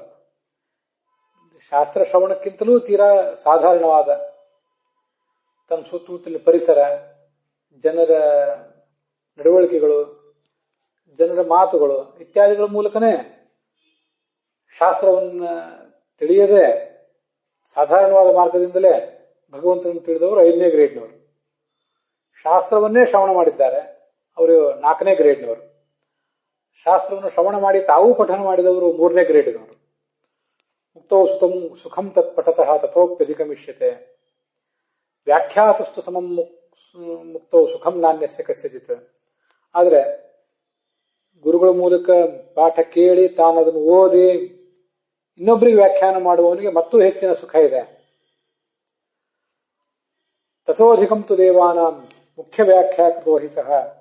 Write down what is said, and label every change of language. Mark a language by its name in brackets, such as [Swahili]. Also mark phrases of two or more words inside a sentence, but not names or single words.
[Kannada] ಶಾಸ್ತ್ರ ಶ್ರವಣಕ್ಕಿಂತಲೂ ತೀರಾ ಸಾಧಾರಣವಾದ ತಮ್ಮ ಸುತ್ತಮುತ್ತಲಿನ ಪರಿಸರ, ಜನರ ನಡವಳಿಕೆಗಳು, ಜನರ ಮಾತುಗಳು ಇತ್ಯಾದಿಗಳ ಮೂಲಕನೇ ಶಾಸ್ತ್ರವನ್ನ ತಿಳಿಯದೆ ಸಾಧಾರಣವಾದ ಮಾರ್ಗದಿಂದಲೇ ಭಗವಂತನನ್ನು ತಿಳಿದವರು 5ನೇ ಗ್ರೇಡ್ನವರು. ಶಾಸ್ತ್ರವನ್ನೇ ಶ್ರವಣ ಮಾಡಿದ್ದಾರೆ, ಅವರು 4ನೇ ಗ್ರೇಡ್ನವರು. ಶಾಸ್ತ್ರವನ್ನು ಶ್ರವಣ ಮಾಡಿ ತಾವೂ ಪಠನ ಮಾಡಿದವರು 3ನೇ ಗ್ರೇಡ್ನವರು. [Sanskrit] ಮುಕ್ತೋ ಸುಖಂ ತತ್ ಪಠತಃ ತಥೋಪ್ಯಧಿಗಮಿಷ್ಯತೆ ವ್ಯಾಖ್ಯಾತಸ್ತು ಸಮಂ ಮುಕ್ತೋ ಸುಖಂ ನಾಣ್ಯಸ್ಯ ಕಸ್ಯಚಿತ್. [Kannada] ಆದರೆ ಗುರುಗಳ ಮೂಲಕ ಪಾಠ ಕೇಳಿ ತಾನು ಅದನ್ನು ಓದಿ ಇನ್ನೊಬ್ಬರಿಗೆ ವ್ಯಾಖ್ಯಾನ ಮಾಡುವವನಿಗೆ ಮತ್ತೂ ಹೆಚ್ಚಿನ ಸುಖ ಇದೆ. [Sanskrit] ತಥೋಧಿಕಂ ತು ದೇವಾನಾಂ ಮುಖ್ಯ ವ್ಯಾಖ್ಯಾತೋ ಹಿ ಸಹ.